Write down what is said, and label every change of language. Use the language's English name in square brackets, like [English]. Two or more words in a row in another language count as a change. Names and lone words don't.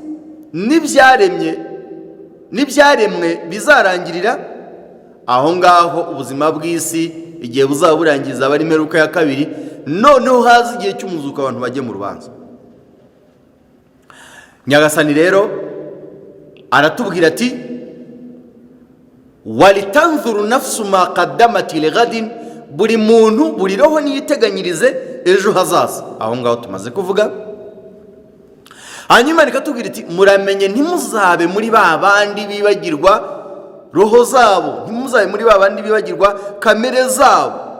[Kinyarwanda] n'ibyaremwe bizarangirira, aho ngaho ubuzima bw'isi igihe buzaba burangiza aba ari imperuka ya kabiri, noneho haza igihe cy'umuzuko abantu bajye mu rubanza. Nyagasani rero aratubwira ati [Arabic] ولتنظر نفس ما قدمت لغد. [Kinyarwanda] Buri muntu, buri roho niyiteganyirize ejo hazaza, aho ngaho tumaze kuvuga. Hanyuma rikatubwira iti muramenye ntimuzabe muri ba bandi bibagirwa roho zabo, ntimuzabe muri ba bandi bibagirwa kamere zabo.